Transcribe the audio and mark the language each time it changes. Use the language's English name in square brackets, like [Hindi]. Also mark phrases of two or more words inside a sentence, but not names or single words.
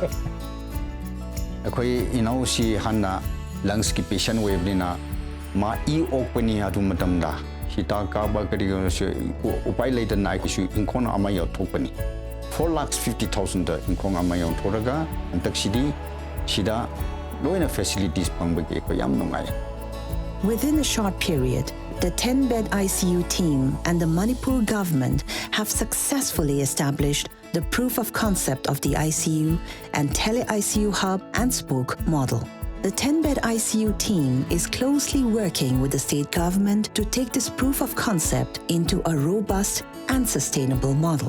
[Manipuri] ꯑꯩꯈꯣꯏ ꯏꯅꯥꯎꯁꯤ ꯍꯥꯟꯅ ꯂꯪꯁꯀꯤ ꯄꯦꯁꯦꯟ ꯑꯣꯏꯕꯅꯤꯅ ꯃꯥ ꯏ ꯑꯣꯛꯄꯅꯤ ꯑꯗꯨ ꯃꯇꯝꯗ ꯍꯤꯗꯥꯛ ꯀꯥꯞꯄ ꯀꯔꯤꯒꯤꯅꯣꯁꯨ ꯎꯄꯥꯏ ꯂꯩꯇꯅ ꯑꯩꯈꯣꯏꯁꯨ ꯏꯪꯈꯣꯜ ꯑꯃ ꯌꯥꯎꯊꯣꯛꯄꯅꯤ 4,50,000ꯗ ꯏꯪꯈꯣꯜ ꯑꯃ ꯌꯥꯎꯊꯣꯛꯔꯒ ꯍꯟꯗꯛꯁꯤꯗꯤ ꯁꯤꯗ loina facilities pangbagi ko yam nungai. [English] Within a short period, the 10-bed ICU team and the Manipur government have successfully established the proof of concept of the ICU and Tele ICU hub and spoke model. The 10-bed ICU team is closely working with the state government to take this proof of concept into a robust and sustainable model.